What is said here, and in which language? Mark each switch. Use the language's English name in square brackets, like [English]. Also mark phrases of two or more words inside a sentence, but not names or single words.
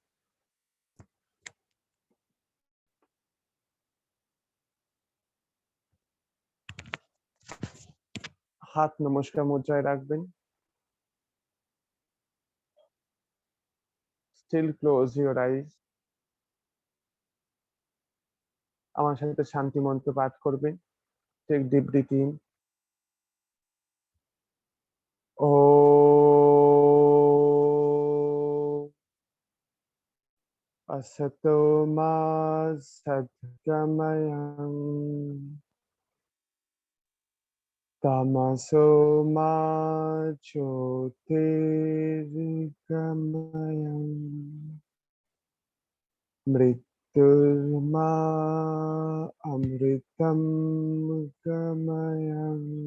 [Bangla] হাত নমস্কার মুদ্রায় রাখবেন। [English] Still close your eyes. [Bangla] আমার সাথে শান্তি মন্ত্র পাঠ করবেন। [English] Take deep breath in. [Sanskrit] असतो मा सद्गमयं तमसो मा ज्योतिर्गमयं मृत्युर्मा अमृतं गमयम्।